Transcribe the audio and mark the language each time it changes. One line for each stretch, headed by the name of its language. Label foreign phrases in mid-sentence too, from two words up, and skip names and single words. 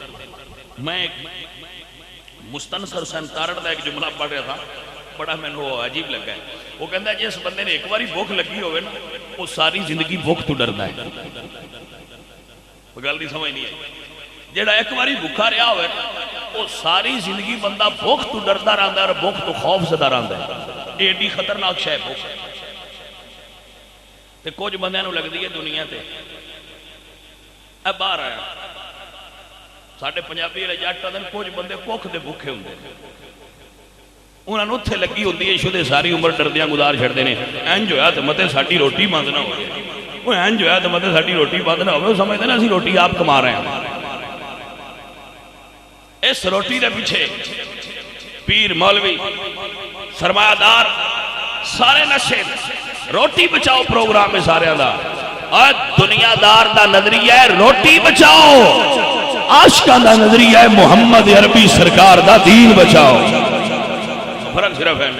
Punjabi: میں مستنصر حسین تارڑ دا ایک جملہ پڑھ رہا تھا، بڑا میں نے وہ عجیب لگا ہے، وہ کہتا ہے جس بندے نے ایک باری بھوک لگی ہوئے نا وہ ساری زندگی بھوک تو ڈردا ہے، وہ گل نہیں سمجھ نہیں ہے، جیڑا ایک باری بھوکا رہا ہوئے وہ ساری زندگی بندہ بھوک تو ڈردا رہندا ہے اور بھوک تو خوف زدہ رہندا ہے، یہ ایڈی خطرناک شے بھوک تے کچھ بندیاں نوں لگدی ہے دنیا تے اے باہر آیا ساڈے پنجابی والے جٹ آدھے کچھ بندے بھوک دے بھوکے ہوندے انہاں نوں اوتھے لگی ہوندی ہے شدے ساری عمر ڈردیاں گزار چھڑدے نے، انج ہویا تے متے ساڈی روٹی بند نہ ہوئے، وہ انج ہویا تے متے ساڈی روٹی بند نہ ہوئے، وہ سمجھدے نا اسی روٹی آپ کما رہے ہیں۔ اس روٹی دے پیچھے پیر مولوی سرمایہ دار سارے نشے، روٹی بچاؤ پروگرام ہے سارے دا، اور دنیا دار دا نظریہ ہے روٹی بچاؤ، عاشقاں دا نظریہ ہے محمد عربی سرکار دا دین بچاؤ، فرق صرف ہے۔